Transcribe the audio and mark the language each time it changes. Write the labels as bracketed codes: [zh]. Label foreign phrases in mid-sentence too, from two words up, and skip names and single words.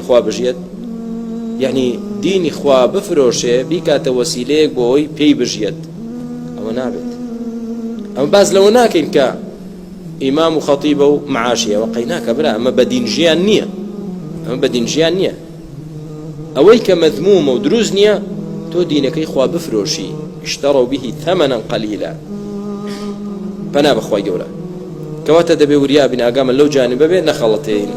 [ckb] خوا بژێت یعنی دینی خوا بفرۆشێ بیکاتە وەسیلەیەک بۆ ئەوی پێی بژێت ئەوە نابێت ئەمە باز لەوە ناکەین کە ئیمام و خەتیبە و معاشیەوە قەیناکە برا ئەمە بە دین ژیان نییە ئەمە بە دین ژیان نییە ئەوەی کە مەذمومە و دروست نییە تۆ دینەکەی خوا بفرۆشی [ar] اشتروا به ثمنا قليلا [ckb] پەنا بەخوای گەورە کەواتە دەبێ وریا بین ئاگامە لەو جانبە بێ نەخەڵەتین